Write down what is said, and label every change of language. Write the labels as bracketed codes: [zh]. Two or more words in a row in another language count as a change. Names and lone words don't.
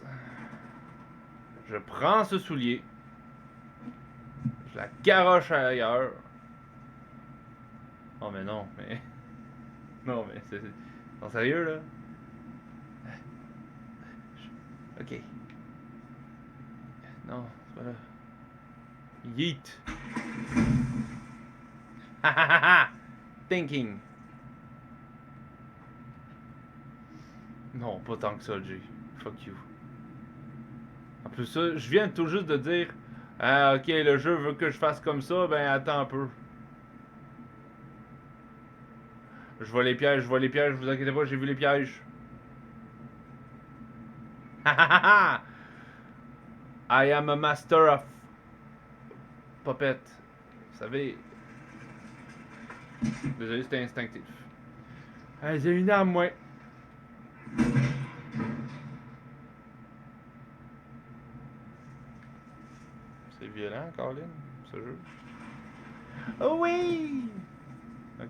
[fr] Je prends ce soulier. Je la garoche ailleurs. Oh mais non, mais... Non mais c'est... Non sérieux là? Ok. Non, c'est pas là. Yeet. Ha ha ha ha! Thinking. Non, pas tant que ça, Jay. [en] Fuck you. [fr] En plus, ça, je viens tout juste de dire ah, ok, le jeu veut que je fasse comme ça, ben attends un peu. Je vois les pièges, vous inquiétez pas, j'ai vu les pièges. Ha ha ha ha! [en] I am a master of puppet. [fr] Vous savez. Désolé, c'était instinctif. J'ai une arme, moi. C'est violent, Colin, ce jeu. Oh oui! Ok.